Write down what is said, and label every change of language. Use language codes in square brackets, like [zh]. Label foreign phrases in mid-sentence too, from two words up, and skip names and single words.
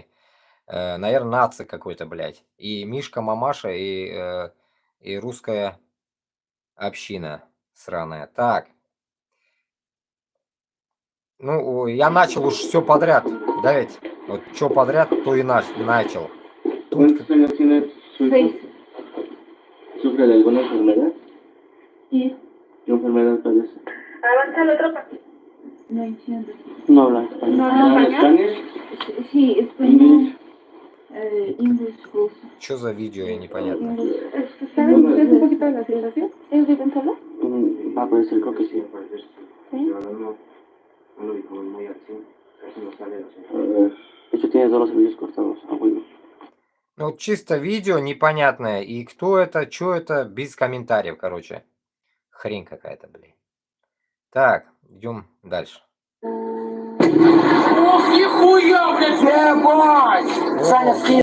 [ru] Наверное, наци какой-то, блять. И Мишка, Мамаша, и русская община сраная. Так. Ну, я начал уж все подряд, да ведь? Вот что подряд, то и начал. Тут... [es] ¿Sufre de alguna enfermedad? Sí. ¿Qué enfermedad padece? Avanza la tropa. No entiendo. No habla español. ¿No habla español? Sí, español. [en] English also. [ru] Что за видео, я непонятно. [es] ¿Saben ustedes un poquito de la civilización? ¿Es de Gonzalo? Va a parecer, creo que sí. Sí. No lo dijo muy así. Casi no sale así. De hecho, tiene todos los servicios cortados. Ah, bueno. [ru] Ну, вот чисто видео непонятное. И кто это, что это, без комментариев, короче. Хрень какая-то, блин. Так, идем дальше. Нихуя, блядь, ебать! Саня, скинь.